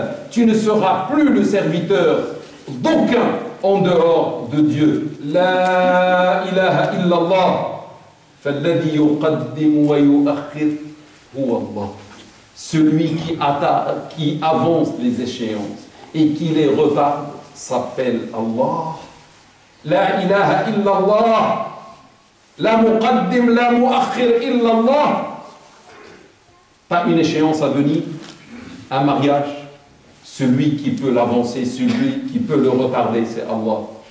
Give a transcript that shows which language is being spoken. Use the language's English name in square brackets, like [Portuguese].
[French] Tu ne seras plus le serviteur d'aucun en dehors de Dieu. [Arabic] La ilaha illallah. فالذي يقدم ويؤخر هو الله. [French] Celui qui avance les échéances et qui les retarde s'appelle Allah. [Arabic] La ilaha illallah. La muqaddim, la muakhir illallah. [French] Pas une échéance à venir, un mariage. Celui qui peut l'avancer, celui qui peut le retarder, c'est Allah.